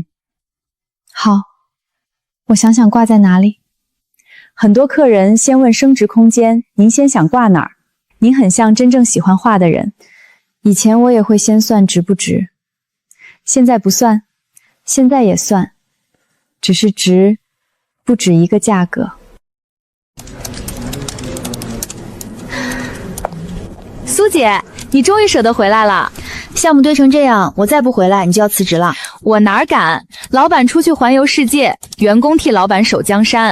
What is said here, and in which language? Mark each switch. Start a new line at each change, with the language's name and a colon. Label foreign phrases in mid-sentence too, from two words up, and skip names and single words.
Chinese: 好，我想想掛在哪裡。很多客人先問升值空間，您先想掛哪兒？您很像真正喜歡畫的人。以前我也會先算值不值，現在不算，現在也算，只是值不止一個價格。蘇姐，你終於捨得回來了。項目堆成這樣，我再不回來，你就要辭職了。我哪敢？老闆出去環遊世界，員工替老闆守江山，